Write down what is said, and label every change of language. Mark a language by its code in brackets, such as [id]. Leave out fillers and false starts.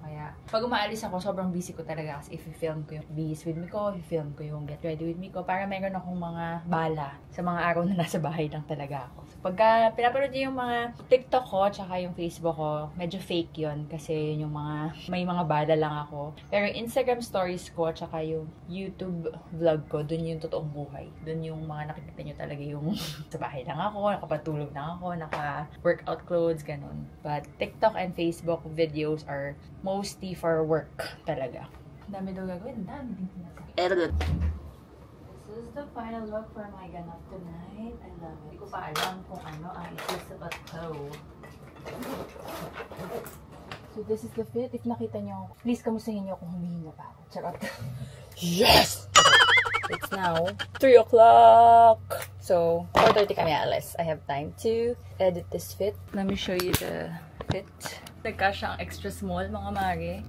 [tl] Kaya pag umaalis ako, sobrang busy ko talaga kasi i-film ko yung Bees with me ko, i-film ko yung Get Ready with me ko, para meron akong mga bala sa mga araw na nasa bahay lang talaga ako. So pagka pinapanood niyo yung mga TikTok ko, tsaka yung Facebook ko, medyo fake yun kasi yung mga, may mga bala lang ako. Pero Instagram stories ko, tsaka yung YouTube vlog ko, dun yung totoong buhay. Dun yung mga nakikita nyo talaga yung sa bahay lang ako, nakapatulog lang ako, naka-workout clothes, ganun. [en] But TikTok and Facebook videos are mostly for work talaga. [tl] Dami daw gagawin, dami din pinagawin. [en] This is the final look for my ganap tonight. I love it. [tl] Hindi ko pa alam kung ano ang isusuot ko. [en] So this is the fit. [tl] If nakita nyo, please kamustahin nyo kung humihinga pa ako. Charot. Yes! [en] It's now 3 o'clock. [tl] So 4:30 kami alas. [en] I have time to edit this fit. Let me show you the fit. [tl] Nagkasya ang extra small, mga mare.